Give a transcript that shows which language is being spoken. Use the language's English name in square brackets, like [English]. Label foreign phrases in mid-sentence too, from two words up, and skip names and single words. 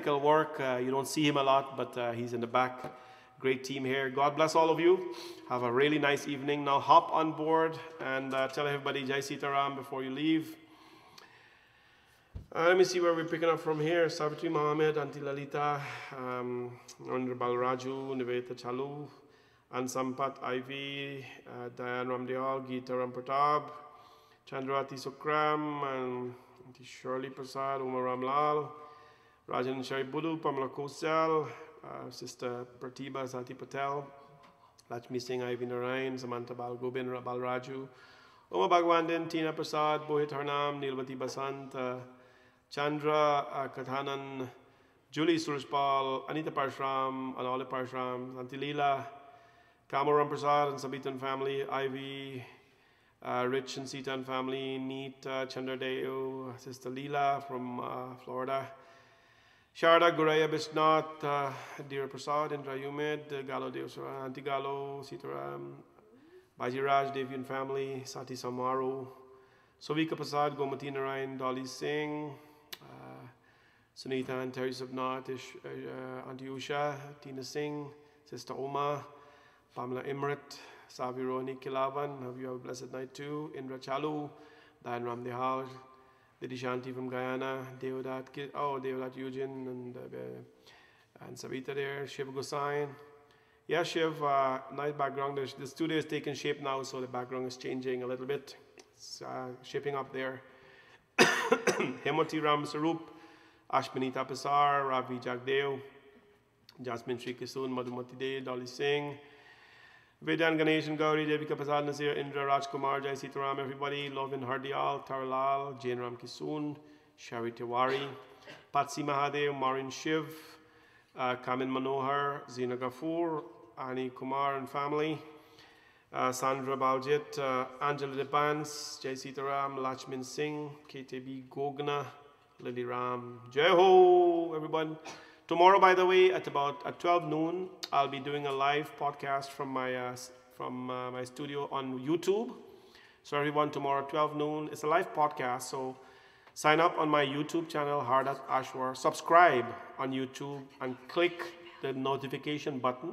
[English] You don't see him a lot, but he's in the back Great team here. God bless all of you. Have a really nice evening. Now hop on board and tell everybody [Hindi] जय सीताराम [English] before you leave. Let me see where we're picking up from here. Savitri Mohammed, Auntie Lalita, Narendra Balraju, Niveta Chalu, Ansampat Ivy, Diane Ramdiyal, Geeta Rampratap, Chandrati Sukram, and Auntie Shirley Prasad, Umar Ramlal, Rajan Shari Budu, Pamela Kosal, Sister Pratibha Sati Patel, Lakshmi Singh, Ivy Narayan, Samantha Balgobin, Balraju, Uma Bhagwandin, Tina Prasad, Bohit Harnam, Nilvati Basant, Chandra Kathanan, Julie Surajpal, Anita Parshram, Anole Parshram, Auntie Leela, Kamaram Prasad and Sabitan family, Ivy, Rich and Sita and family, Neet, Chandradeo, Sister Leela from Florida, Sharda Guraya Bisnath, Deera Prasad, Indra Umid, Galo Deosara, Auntie Galo, Sitaram, Bajiraj, Devian family, Sati Samaru, Sovika Prasad, Gomati Narayan, Dolly Singh, Sunita and Terry Subnath, Auntie Usha, Tina Singh, Sister Oma, Pamela Imrit, Savironi Kilavan, have you have a blessed night too, Indra Chalu, Diane Ramdihal, Didi Shanti from Guyana, Deodat Eugene, and Savita there, Shiv Gosain. Yeah, Shiv, nice background. The studio is taking shape now, so the background is changing a little bit. It's shaping up there. Hemati Ram Sarup, Ashmanita Pasar, Ravi Jagdeo, Jasmine Sri Kisun, Madhumati De, Dolly Singh, Vedan Ganesh and Gauri, Devika Prasad Nasir, Indra Rajkumar, [Hindi] जय सीताराम, [English] everybody, Lovin Hardial, Taralal, Jain Ram Kisun, Shari Tiwari, Patsi Mahadev, Marin Shiv, Kamin Manohar, Zina Gafur, Ani Kumar and family, Sandra Baljit, Angela Depans, [Hindi] जय सीताराम, [English] Lachmin Singh, KTB Gogna, Lily Ram, [Hindi] जय हो, [English] everyone. Tomorrow, by the way, at 12 noon, I'll be doing a live podcast from my studio on YouTube. So everyone, tomorrow 12 noon, it's a live podcast. So sign up on my YouTube channel, Hardat Ashwar. Subscribe on YouTube and click the notification button.